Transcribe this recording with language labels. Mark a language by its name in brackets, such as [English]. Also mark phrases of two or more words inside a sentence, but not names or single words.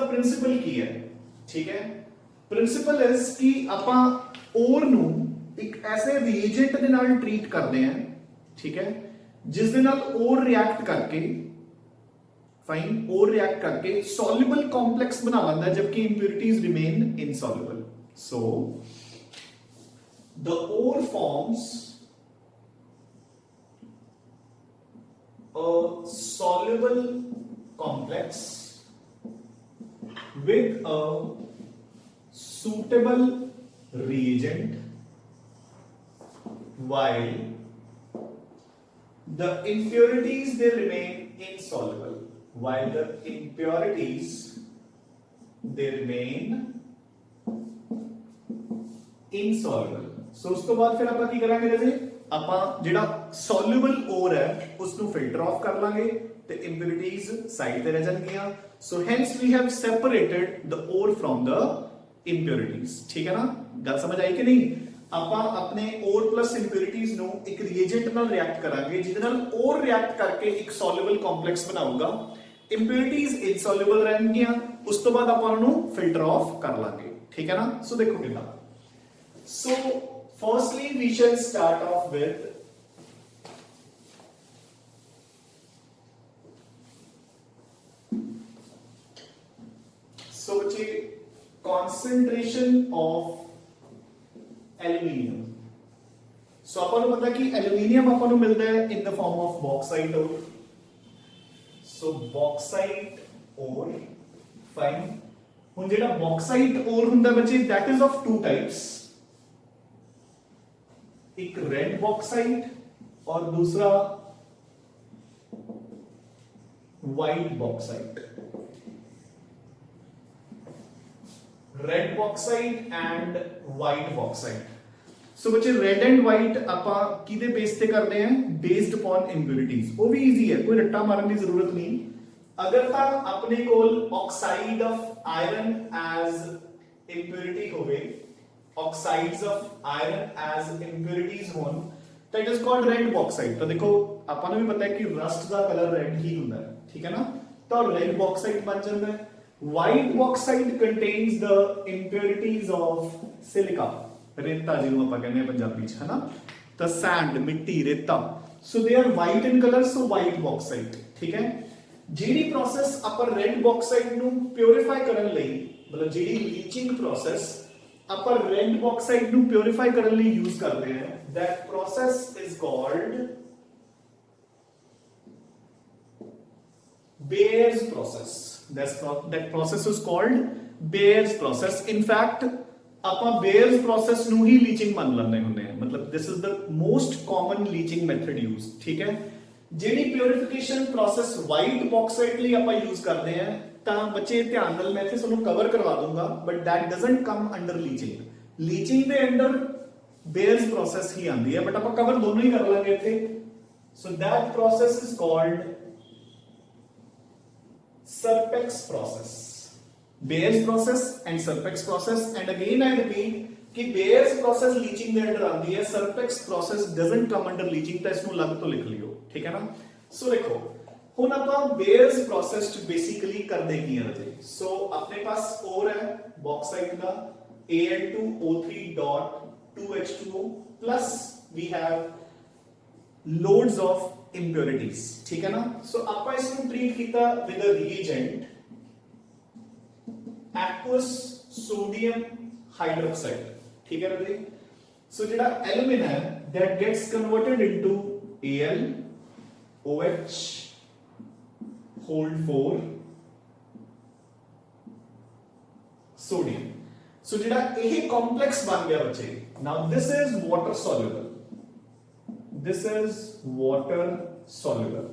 [Punjabi] ਪ੍ਰਿੰਸੀਪਲ ਕੀ ਹੈ ਠੀਕ ਹੈ ਪ੍ਰਿੰਸੀਪਲ ਇਸ ਕਿ ਆਪਾਂ ਓਰ ਨੂੰ ਇੱਕ ਐਸੇ ਰੀਏਜੈਂਟ ਦੇ ਨਾਲ ਟ੍ਰੀਟ ਕਰਦੇ ਹਾਂ ਠੀਕ ਹੈ ਜਿਸ ਦੇ ਨਾਲ [English] ore react [Punjabi] ਕਰਕੇ [English] fine ore react [Punjabi] ਕਰਕੇ [English] soluble complex [Punjabi] ਬਣਾ ਲੈਂਦਾ ਜਦਕਿ [English] impurities remain insoluble so the ore forms a soluble complex with a suitable reagent while the impurities they remain insoluble while the impurities they remain insoluble so [Punjabi] ਉਸ ਤੋਂ ਬਾਅਦ ਫਿਰ ਆਪਾਂ ਕੀ ਕਰਾਂਗੇ ਰਾਜੇ ਆਪਾਂ ਜਿਹੜਾ [English] soluble ore [Punjabi] ਹੈ ਉਸ ਨੂੰ [English] filter off [Punjabi] ਕਰ ਲਾਂਗੇ ਤੇ ਇੰਪਿਉਰਿਟੀਜ਼ ਸਾਈਡ ਤੇ ਰਹਿ ਜਾਣਗੀਆਂ [English] so hence we have separated the ore from the impurities [Punjabi] ਠੀਕ ਹੈ ਨਾ ਗੱਲ ਸਮਝ ਆਈ ਕਿ ਨਹੀਂ ਆਪਾਂ ਆਪਣੇ [English] ore plus impurities [Punjabi] ਨੂੰ ਇੱਕ ਰੀਏਜੈਂਟ ਨਾਲ ਰਿਐਕਟ ਕਰਾਂਗੇ ਜਿਹਦੇ ਨਾਲ [English] ore react [Punjabi] ਕਰਕੇ ਇੱਕ [English] soluble complex [Punjabi] ਬਣਾਊਗਾ [English] impurities insoluble [Punjabi] ਰਹਿਣਗੀਆਂ ਉਸ ਤੋਂ ਬਾਅਦ ਆਪਾਂ ਉਹਨੂੰ [English] filter off [Punjabi] ਕਰ ਲਾਂਗੇ ਠੀਕ ਹੈ ਨਾ ਸੋ ਦੇਖੋ ਕਿੱਦਾਂ [English] so firstly we shall start off with so concentration of aluminium so [Punjabi] ਆਪਾਂ ਨੂੰ ਪਤਾ ਕਿ [English] aluminium [Punjabi] ਆਪਾਂ ਨੂੰ ਮਿਲਦਾ ਹੈ [English] in the form of bauxite ore so bauxite ore fine [Punjabi] ਹੁਣ ਜਿਹੜਾ bauxite ore ਹੁੰਦਾ ਬੱਚੇ [English] that is of two types [Hindi] एक रेड बॉक्साइट और दूसरा [English] white bauxite red bauxite and white bauxite so बच्चे red and white [Punjabi] ਆਪਾਂ ਕਿਹਦੇ ਬੇਸ ਤੇ ਕਰਦੇ ਹਾਂ [English] based upon impurities [Punjabi] ਉਹ ਵੀ ਈਜ਼ੀ ਹੈ ਕੋਈ ਰੱਟਾ ਮਾਰਨ ਦੀ ਜ਼ਰੂਰਤ ਨਹੀਂ ਅਗਰ ਤਾਂ ਆਪਣੇ ਕੋਲ [English] oxide of iron as impurity [Punjabi] ਹੋਵੇ [English] oxides of iron as [Punjabi] impurities ਹੋਣ ਤਾਂ [English] it is called red bauxite [Punjabi] ਤਾਂ ਦੇਖੋ ਆਪਾਂ ਨੂੰ ਵੀ ਪਤਾ ਹੈ ਕਿ ਰਸਟ ਦਾ ਕਲਰ ਰੈਡ ਹੀ ਹੁੰਦਾ ਹੈ ਠੀਕ ਹੈ ਨਾ ਤਾਂ [English] red bauxite [Punjabi] ਬਣ ਜਾਂਦਾ ਹੈ [English] white bauxite contains the impurities of silica [Punjabi] ਰੇਤਾ ਜਿਹਨੂੰ ਆਪਾਂ ਕਹਿੰਦੇ ਆ ਪੰਜਾਬੀ ਚ ਹਨਾ [Hindi] तो सैंड मिट्टी रेता, [English] so they are white in colour, so white bauxite. [Hindi] ठीक है, [Punjabi] ਜਿਹੜੀ ਪ੍ਰੋਸੈਸ ਆਪਾਂ [English] red bauxite [Punjabi] ਨੂੰ ਪਿਉਰੀਫਾਈ ਕਰਨ ਲਈ, ਮਤਲਬ ਜਿਹੜੀ [English] leaching process [Punjabi] ਆਪਾਂ [English] red bauxite [Punjabi] ਨੂੰ ਪਿਉਰੀਫਾਈ ਕਰਨ ਲਈ ਯੂਜ਼ ਕਰਦੇ ਹਾਂ, [English] that process is called Bayer's process. That process is called Bayer's process. In fact, [Punjabi] ਆਪਾਂ [English] Bayer's process [Punjabi] ਨੂੰ ਹੀ ਲੀਚਿੰਗ ਮੰਨ ਲੈਂਦੇ ਹੁੰਦੇ ਹਾਂ, ਮਤਲਬ [English] this is the most common leaching method used। [Punjabi] ਠੀਕ ਹੈ, ਜਿਹੜੀ [English] purification process white bauxite [Punjabi] ਲਈ ਆਪਾਂ ਯੂਜ਼ ਕਰਦੇ ਹਾਂ, ਤਾਂ ਬੱਚੇ ਧਿਆਨ ਨਾਲ ਮੈਂ ਇੱਥੇ ਤੁਹਾਨੂੰ ਕਵਰ ਕਰਵਾ ਦੂੰਗਾ, ਬਟ [English] that doesn't come under leaching। [Punjabi] ਲੀਚਿੰਗ ਦੇ ਅੰਡਰ [English] Bayer's process [Punjabi] ਹੀ ਆਉਂਦੀ ਹੈ, ਬਟ ਆਪਾਂ ਕਵਰ ਦੋਨੋਂ ਹੀ ਕਰ ਲਾਂਗੇ ਇੱਥੇ। [English] so that process is called Serpex process, Bayer's process and Serpex process। and again I repeat कि Bayer's process लीचिंग [Punjabi] ਦੇ ਅੰਡਰ ਆਉਂਦੀ ਹੈ, [English] Serpex process doesn't come under leaching, [Punjabi] ਤਾਂ ਇਸ ਨੂੰ ਅਲੱਗ ਤੋਂ ਲਿਖ ਲਿਓ। ਠੀਕ ਹੈ ਨਾ, ਸੋ ਦੇਖੋ ਹੁਣ ਆਪਾਂ [English] Bayer's process [Punjabi] ਚ ਬੇਸਿਕਲੀ ਕਰਦੇ ਕੀ ਹਾਂ ਜੀ। ਸੋ ਆਪਣੇ ਪਾਸ ਓਰ ਹੈ ਬੌਕਸਾਈਟ ਦਾ Al2O3.2H2O [English] plus we have loads of impurities। [Hindi] ठीक है ना, [Punjabi] सो ਆਪਾਂ ਇਸ ਨੂੰ ਟ੍ਰੀਟ ਕੀਤਾ [English] with a reagent aqueous sodium hydroxide। [Hindi] ठीक है राजे, [English] सो ਜਿਹੜਾ एलिमेंट है that gets converted into Al OH hold 4 sodium। [Punjabi] सो ਜਿਹੜਾ ਇਹ complex ਬਣ ਗਿਆ ਬੱਚੇ, [English] now this is water soluble, this is water soluble।